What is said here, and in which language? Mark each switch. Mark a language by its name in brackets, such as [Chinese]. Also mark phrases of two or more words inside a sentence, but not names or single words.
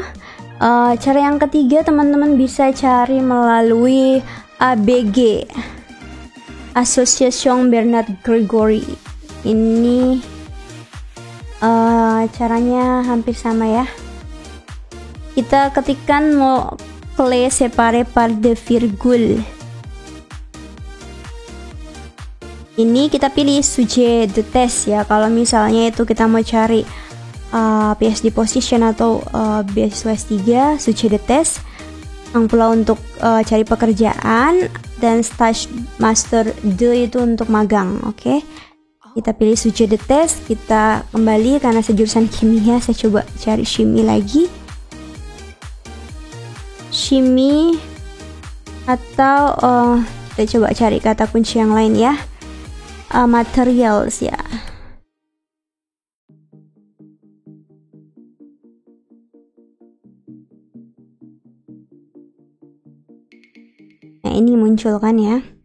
[Indonesian] Cara yang ketiga teman-teman bisa cari melalui ABG, Association Bernard Gregory. Ini caranya hampir sama ya. Kita ketikkan mau [French] clé séparé par de virgule. [Indonesian] Ini kita pilih [French] sujet de thèse [Indonesian] ya. Kalau misalnya itu kita mau cari [English] PhD position [Indonesian] atau beasiswa S3, [French] sujet de thèse. [Indonesian] Yang pula untuk cari pekerjaan, dan [French] stage master 2 [Indonesian] itu untuk magang. Oke. Kita pilih [French] sujet de thèse, [Indonesian] kita kembali karena sejurusan kimia, saya coba cari chimie lagi. Chimie atau kita coba cari kata kunci yang lain ya. Materials ya. Nah, ini muncul kan ya.